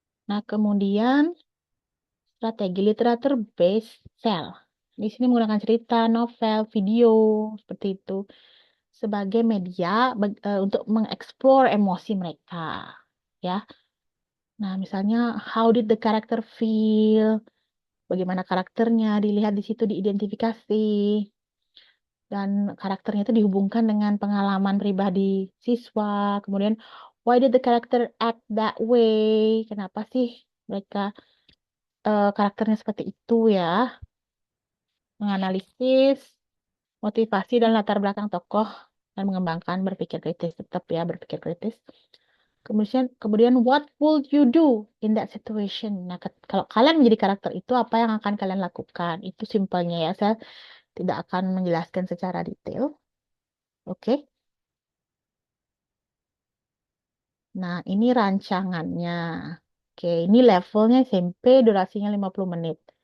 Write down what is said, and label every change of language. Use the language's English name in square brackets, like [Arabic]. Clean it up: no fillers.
[Indonesian] Nah, kemudian strategi literatur based sell. Di sini menggunakan cerita, novel, video seperti itu sebagai media untuk mengeksplor emosi mereka. Ya. Nah, misalnya [English] how did the character feel? [Indonesian] Bagaimana karakternya dilihat di situ diidentifikasi dan karakternya itu dihubungkan dengan pengalaman pribadi siswa. Kemudian [English] why did the character act that way? [Indonesian] Kenapa sih mereka karakternya seperti itu ya? Menganalisis motivasi dan latar belakang tokoh dan mengembangkan berpikir kritis, tetap ya berpikir kritis. Kemudian [English] what would you do in that situation? [Indonesian] Nah, kalau kalian menjadi karakter itu, apa yang akan kalian lakukan? Itu simpelnya ya. Saya tidak akan menjelaskan secara detail. Oke. Nah, ini rancangannya. Oke, ini levelnya SMP, durasinya 50 menit.